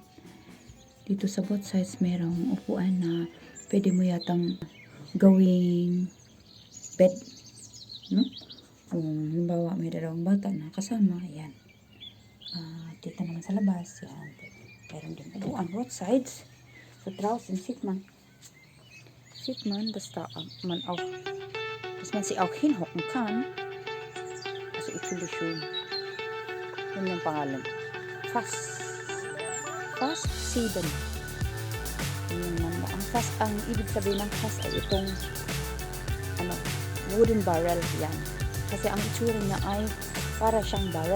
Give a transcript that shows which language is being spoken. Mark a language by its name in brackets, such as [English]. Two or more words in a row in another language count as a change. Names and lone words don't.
[Filipino] Dito sa [English] both sides [Filipino] merong upuan na pwede mo yatang gawing bed, no? Kung halimbawa may dalawang bata na kasama, yan. Dito naman sa labas, yan. Meron din upuan [English] both sides. [German] So draußen sieht man, dass da man auch, dass man sich auch hinhocken kann. Also ich finde schön. [Filipino] Yun yung pangalan. Fast 7. Ang fast, ang ibig sabihin ng fast ay itong ano, [English] wooden barrel. [Filipino] Yan. Kasi ang itsura niya ay para siyang barrel.